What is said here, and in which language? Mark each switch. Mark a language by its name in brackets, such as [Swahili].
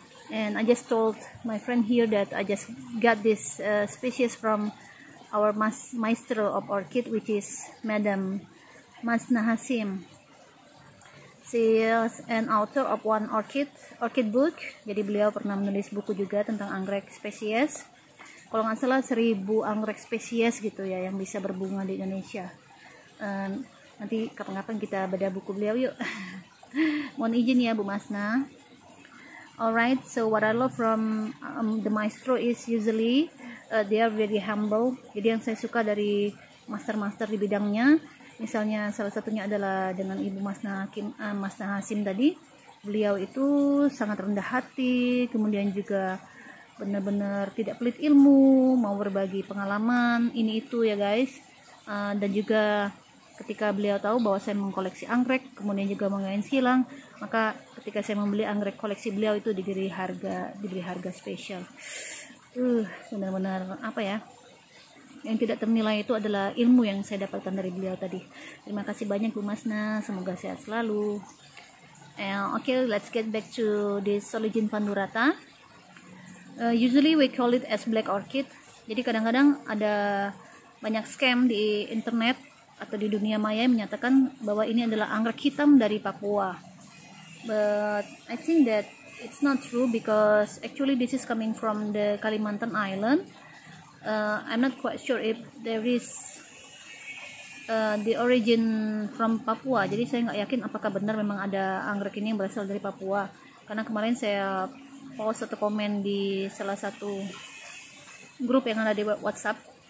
[English] And I just told my friend here that I just got this species from our maestro of orchid, which is Madam Masna Hasim. She is an author of one orchid book. [Indonesian] Jadi beliau pernah menulis buku juga tentang anggrek spesies. Kalau nggak salah 1000 anggrek spesies gitu ya yang bisa berbunga di Indonesia. Nanti kapan-kapan kita bedah buku beliau yuk. Mohon izin ya Bu Masna. [English] Alright, so what I love from the maestro is usually they are very humble. [Indonesian] Jadi yang saya suka dari master-master di bidangnya, misalnya salah satunya adalah dengan Ibu Masna Hasim tadi, beliau itu sangat rendah hati, kemudian juga benar-benar tidak pelit ilmu, mau berbagi pengalaman ini itu ya guys. Dan juga ketika beliau tahu bahwa saya mengkoleksi anggrek, kemudian juga mengain silang, maka ketika saya membeli anggrek koleksi beliau itu diberi harga spesial. Benar-benar apa ya, yang tidak ternilai itu adalah ilmu yang saya dapatkan dari beliau tadi. Terima kasih banyak Bu Masna, semoga sehat selalu. [English] Okay, let's get back to this Soligin pandurata. Usually we call it as black orchid. [Indonesian] Jadi kadang-kadang ada banyak scam di internet atau di dunia maya yang menyatakan bahwa ini adalah anggrek hitam dari Papua. [English] But I think that it's not true because actually this is coming from the Kalimantan Island. I'm not quite sure if there is the origin from Papua. [Indonesian] Jadi saya nggak yakin apakah benar memang ada anggrek ini yang berasal dari Papua. Karena kemarin saya post atau komen di salah satu grup yang ada di WhatsApp.